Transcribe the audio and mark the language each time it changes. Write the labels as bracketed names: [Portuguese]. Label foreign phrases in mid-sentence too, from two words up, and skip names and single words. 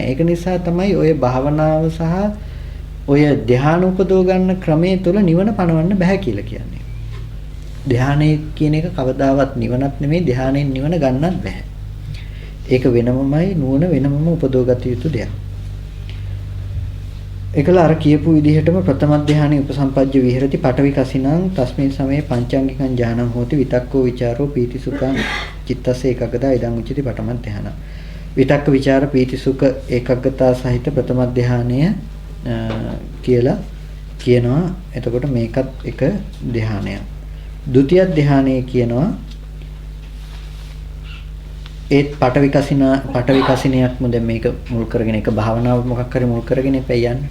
[Sinhala] ඒක නිසා තමයි ඔය භාවනාව සහ ඔය ධ්‍යාන උපදව ගන්න ක්‍රමයේ තුල නිවන පණවන්න බෑ කියලා කියන්නේ. ධ්‍යානයේ කියන එක කවදාවත් නිවනක් නෙමෙයි. ධ්‍යානයෙන් නිවන ගන්නත් බෑ. ඒක වෙනමමයි නුවණ වෙනමම උපදවගත යුතු දෙයක්. ඒකල අර කියපු විදිහටම ප්‍රථම ධ්‍යානයේ [Pali] උපසම්පජ්ජ විහෙරති පඨවි කසිනං තස්මින් සමේ පංචාංගිකං ඥානං හෝති විතක්කෝ විචාරෝ පීතිසුඛං චිත්තස්ස ඒකග්ගතා ඉදං උච්චති පඨම ධ්‍යාන. විතක්ක විචාර පීතිසුඛ ඒකග්ගතා [Sinhala] සහිත ප්‍රථම ධ්‍යානය කියලා කියනවා. එතකොට මේකත් එක ධ්‍යානයක්. ဒုတိ ධ්‍යානය කියනවා ඒත් පඨවි කසිනයක්ම දැන් මේක මුල් කරගෙන එක භාවනාව මොකක් හරි මුල් කරගෙන ඉපේ යන්නේ.